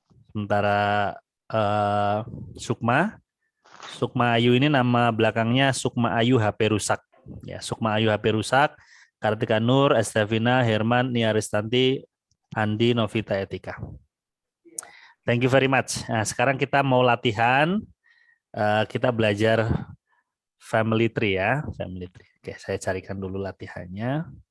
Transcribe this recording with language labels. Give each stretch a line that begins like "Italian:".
Indonesian: Sementara Sukma Ayu ini nama belakangnya Sukma Ayu HP rusak. Ya, Sukma Ayu HP rusak. Kartika Nur, Estevina, Herman, Nia Ristanti, Andi, Novita, Etika.
English: Thank you very much.
Indonesian: Nah, sekarang kita mau latihan. Kita belajar family tree ya, family tree. Oke, saya carikan dulu latihannya.